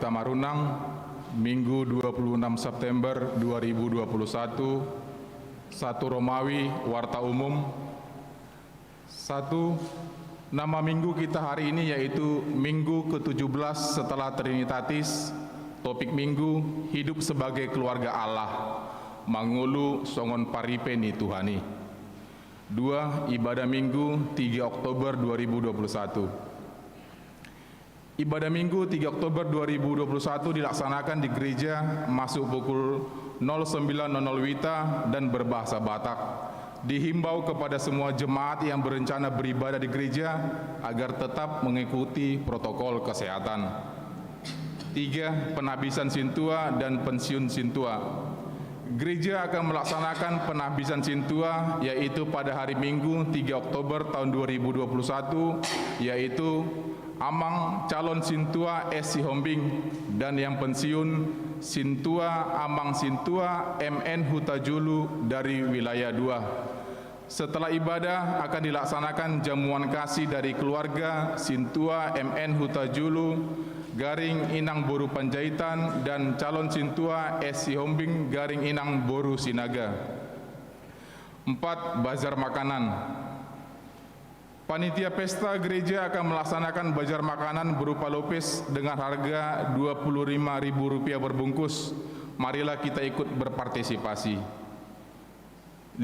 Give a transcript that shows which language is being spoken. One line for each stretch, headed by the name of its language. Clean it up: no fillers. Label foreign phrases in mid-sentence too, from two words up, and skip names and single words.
Indonesian: Tamarunang, Minggu 26 September 2021, 1 Romawi, Warta Umum. 1. Nama minggu kita hari ini yaitu Minggu ke-17 setelah Trinitatis. Topik minggu, hidup sebagai keluarga Allah.
Batak Toba: Mangulu songon paripeni Tuhani.
Indonesian: 2. Ibadah Minggu 3 Oktober 2021. Ibadah Minggu 3 Oktober 2021 dilaksanakan di gereja masuk pukul 09.00 WITA dan berbahasa Batak. Dihimbau kepada semua jemaat yang berencana beribadah di gereja agar tetap mengikuti protokol kesehatan. 3. Penhabisan sintua dan pensiun sintua. Gereja akan melaksanakan penhabisan sintua yaitu pada hari Minggu 3 Oktober tahun 2021 yaitu Amang calon sintua S. Sihombing dan yang pensiun sintua Amang sintua MN Hutajulu dari wilayah 2. Setelah ibadah akan dilaksanakan jamuan kasih dari keluarga sintua MN Hutajulu garing Inang Boru Panjaitan dan calon sintua S. Sihombing garing Inang Boru Sinaga. 4. Bazar makanan. Panitia pesta gereja akan melaksanakan bazar makanan berupa lopes dengan harga Rp25.000 berbungkus. Marilah kita ikut berpartisipasi. 5.